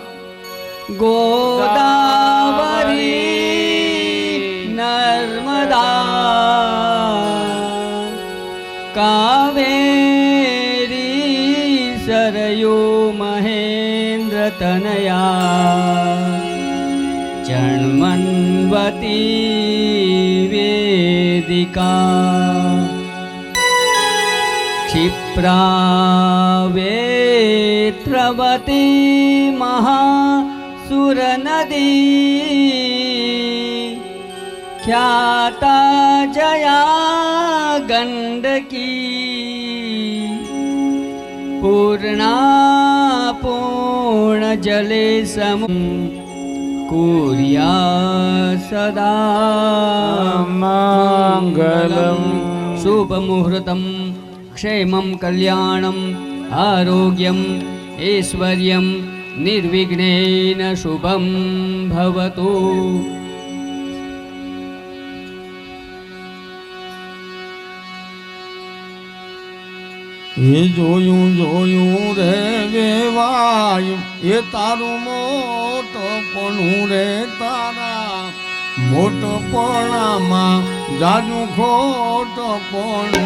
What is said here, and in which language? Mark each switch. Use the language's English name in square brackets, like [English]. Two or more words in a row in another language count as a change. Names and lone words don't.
[Sanskrit] ગોદાવરી નર્મદા કાવેરી સરયુ મહેન્દ્ર તનયા જન્મન્વતી વેદિકા क्षिप्रा वेत्रवती महासुरनदी ख्याता जया गंडकी पूर्णा पूर्ण जले सम कुर्या सदा मंगलम शुभ मुहूर्तम क्षेमं कल्याणं आरोग्यं ऐश्वर्यं निर्विघ्नेन शुभं भवतु। [Gujarati] એ જોયું જોયું રે વેવાયું એ તારું મોટપણું રે તારા મોટપણામાં જાજુ ખોટપણું રે